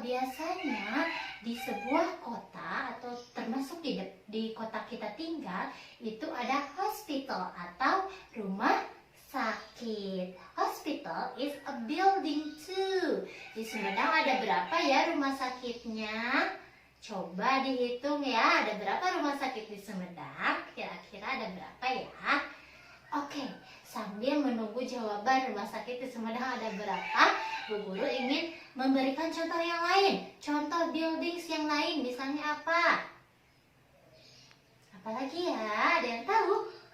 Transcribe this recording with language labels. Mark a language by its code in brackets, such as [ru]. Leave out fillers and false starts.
[id] Biasanya di sebuah kota atau termasuk di kota kita tinggal itu ada hospital atau rumah sakit. [en] Hospital is a building too. [id] Di Sumedang ada berapa ya rumah sakitnya? Coba dihitung ya, ada berapa rumah sakit di Sumedang? Kira-kira ada berapa ya? Oke, sambil menunggu jawaban rumah sakit di Sumedang ada berapa, Bu Guru ingin memberikan contoh yang lain. Contoh buildings yang lain, misalnya apa? Apalagi ya? Ada yang tahu?